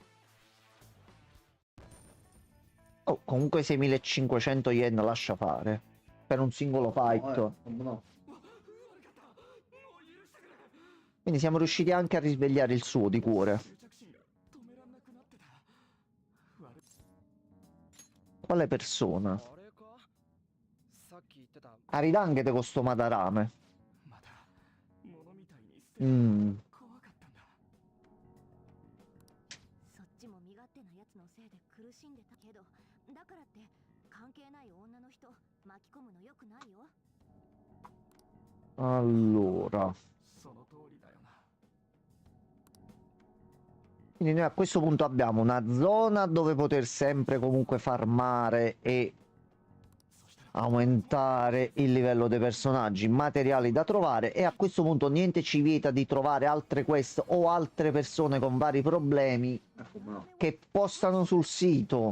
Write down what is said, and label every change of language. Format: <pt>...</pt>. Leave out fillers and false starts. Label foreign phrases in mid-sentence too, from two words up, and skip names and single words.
<it>Oh, comunque 6.500 yen lascia fare. per un singolo fight. No. Quindi siamo riusciti anche a risvegliare il suo di cuore. Quale persona?</it> <ja>あれかさっき言ってた</ja> <it>Aridanghe de questo Madarame.</it> <ja>また物みたいに捨てられるのが怖かったんだ。そっちも身勝手なやつのせいで苦しんでたけど、だからって関係ない女の人巻き込むのよくないよ。</ja> <it>Allora.</it> <ja>その通りだよな。</ja> <it>Quindi noi a questo punto abbiamo una zona dove poter sempre comunque farmare e aumentare il livello dei personaggi, materiali da trovare, e a questo punto niente ci vieta di trovare altre quest o altre persone con vari problemi che postano sul sito.</it>